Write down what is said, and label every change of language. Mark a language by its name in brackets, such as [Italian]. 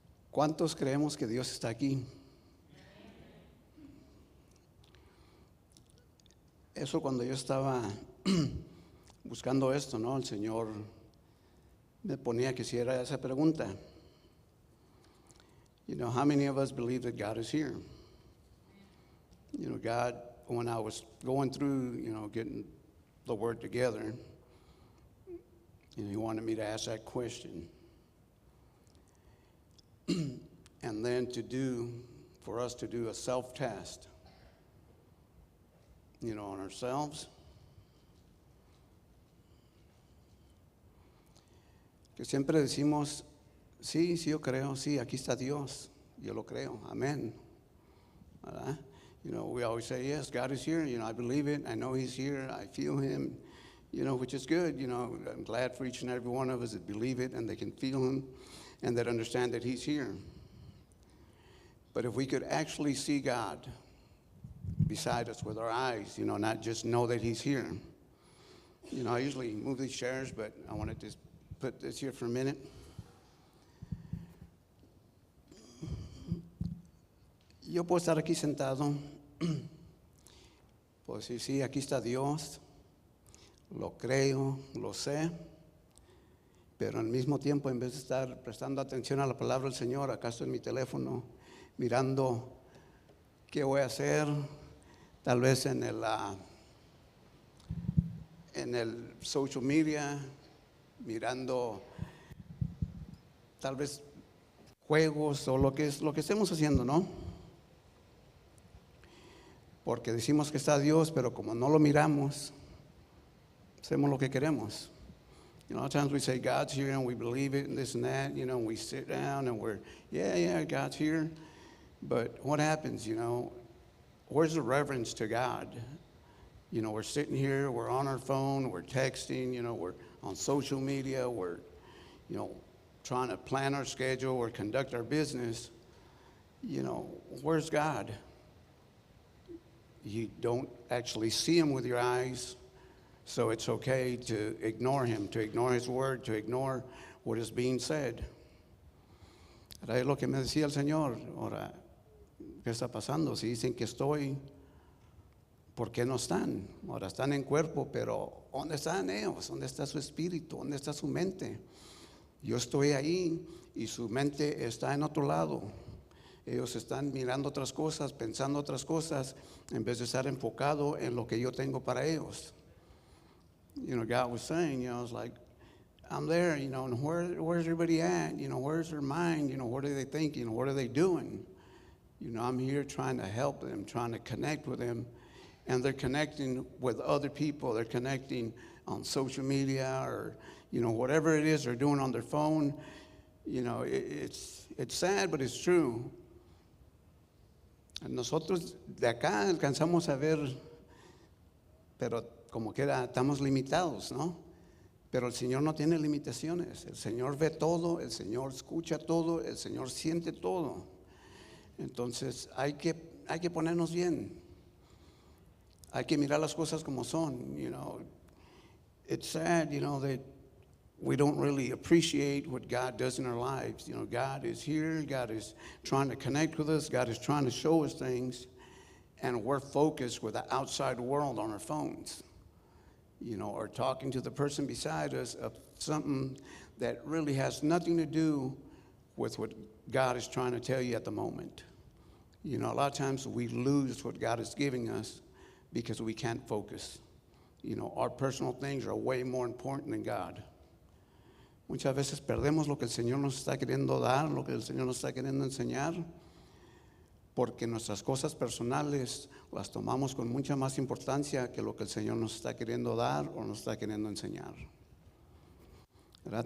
[Spanish] ¿Cuántos creemos que Dios está aquí? Eso cuando yo estaba buscando esto, ¿no? El Señor me ponía que hiciera esa pregunta. [English] How many of us believe that God is here? God, when I was going through, getting the word together, He wanted me to ask that question. And then for us to do a self-test, on ourselves. [Spanish] Que siempre decimos, sí, yo creo, sí, aquí está Dios, yo lo creo, amén. ¿Verdad? [English] We always say, yes, God is here, I believe it, I know He's here, I feel Him, which is good. I'm glad for each and every one of us that believe it and they can feel Him and that understand that He's here. But if we could actually see God beside us with our eyes, not just know that He's here. I usually move these chairs, but I wanted to put this here for a minute. [Spanish] Yo puedo estar aquí sentado, puedo decir, sí, aquí está Dios, lo creo, lo sé, pero al mismo tiempo, en vez de estar prestando atención a la palabra del Señor, acá estoy en mi teléfono, mirando qué voy a hacer, tal vez en el social media, mirando tal vez juegos o lo que estemos haciendo, ¿no? Porque decimos que está Dios, pero como no lo miramos, hacemos lo que queremos. [English] You know, a lot of times we say God's here and we believe it and this and that, you know, and we sit down and we're, yeah, God's here. But what happens, you know, where's the reverence to God? You know, we're sitting here, we're on our phone, we're texting, you know, we're on social media, we're, you know, trying to plan our schedule or conduct our business. You know, where's God? You don't actually see him with your eyes. So it's okay to ignore him, to ignore his word, to ignore what is being said. [Spanish] Era lo que me decía el Señor. Ahora, ¿qué está pasando? Si dicen que estoy, ¿por qué no están? Ahora están en cuerpo, pero ¿dónde están ellos? ¿Dónde está su espíritu? ¿Dónde está su mente? Yo estoy ahí y su mente está en otro lado. Ellos están mirando otras cosas, pensando otras cosas, en vez de estar enfocado en lo que yo tengo para ellos. [English] You know, God was saying, you know, it's like, I'm there, you know, and where's everybody at? You know, where's their mind? You know, what are they thinking? What are they doing? You know, I'm here trying to help them, trying to connect with them. And they're connecting with other people. They're connecting on social media or, you know, whatever it is they're doing on their phone. You know, it's sad, but it's true. [Spanish] Nosotros de acá alcanzamos a ver, pero como quiera estamos limitados, ¿no? Pero el Señor no tiene limitaciones. El Señor ve todo, el Señor escucha todo, el Señor siente todo. Entonces hay que ponernos bien. Hay que mirar las cosas como son. [English] You know, it's sad, you know, that we don't really appreciate what God does in our lives. You know, God is here. God is trying to connect with us. God is trying to show us things. And we're focused with the outside world on our phones. You know, or talking to the person beside us of something that really has nothing to do with what God is trying to tell you at the moment. You know, a lot of times we lose what God is giving us because we can't focus. You know, our personal things are way more important than God. [Spanish] Muchas veces perdemos lo que el Señor nos está queriendo dar, lo que el Señor nos está queriendo enseñar, porque nuestras cosas personales las tomamos con mucha más importancia que lo que el Señor nos está queriendo dar o nos está queriendo enseñar. ¿Verdad?